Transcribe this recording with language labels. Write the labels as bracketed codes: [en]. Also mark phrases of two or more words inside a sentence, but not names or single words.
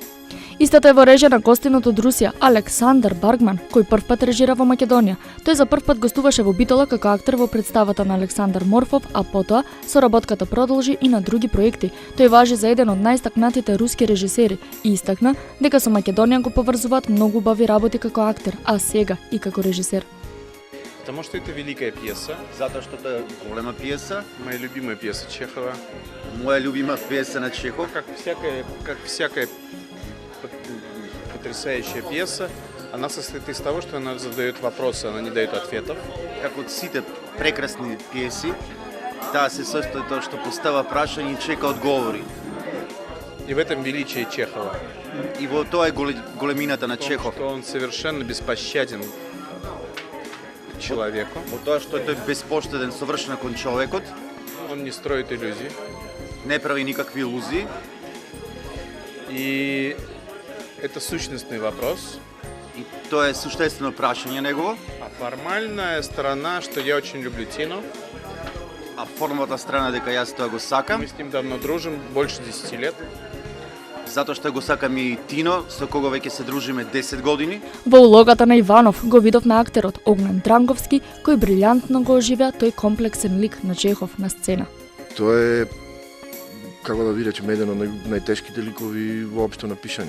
[mk] Истата е во режија на гостинот од Русија, Александар Баргман, кој првпат режира во Македонија. Тој за првпат гостуваше во Битола како актер во представата на Александар Морфов, а потоа соработката продолжи и на други проекти. Тој важи за еден од најстакнатите руски режисери и истакна дека со Македонија го поврзуваат многу убави работи како актер, а сега и како режисер. [ru] Потому что это великая пьеса. [mk] Затоа што тоа е голема пиеса. [ru] Моя любимая пьеса Чехова. [mk] Моја любима пиеса на Чехов. [ru] Как всякая потрясающая пьеса, она состоит из того, что она задает вопросы, она не дает ответов. [mk] Как од сите прекрасни пиеси, таа се состои тоа што постава прашање и чека одговори. [ru] И в этом величие Чехова. [mk] И во тоа е големината на Чехов. [ru] Что он совершенно беспощаден человеку. [mk] Во тоа што тој беспоштеден совршено кон човекот. [ru] Он не строит иллюзии. [mk] Не прави никакви илузии. [ru] И это сущностный вопрос. [mk] И тоа е суштествено прашање негово. [ru] А формальная сторона, что я очень люблю Тину. [mk] А формалната страна дека јас тоа го сакам. [ru] Мы с ним давно дружим, больше 10 лет. [mk] Затоа што го сакам и Тино, со кого веќе се дружиме 10 години. Во улогата на Иванов го видовме актерот Огнен Дранговски, кој брилјантно го оживеа тој комплексен лик на Чехов на сцена. Тоа е, како да ви речем, еден од најтешките ликови воопшто напишани.